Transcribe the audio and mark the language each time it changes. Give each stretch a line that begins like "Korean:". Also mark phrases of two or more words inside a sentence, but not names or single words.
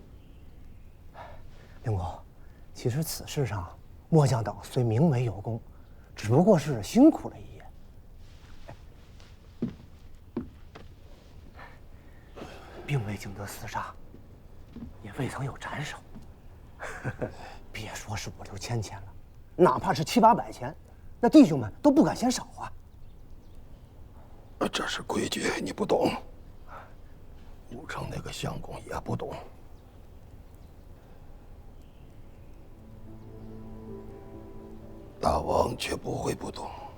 Chinese: 令公，其實此事上，末將等雖名為有功，只不過是辛苦了一夜，並未經得廝殺，也未曾有斬首。別說是5、6千錢了，哪怕是7、800錢，那弟兄们都不敢嫌少啊。这是规矩，你不懂。武城那个相公也不懂。大王却不会不懂。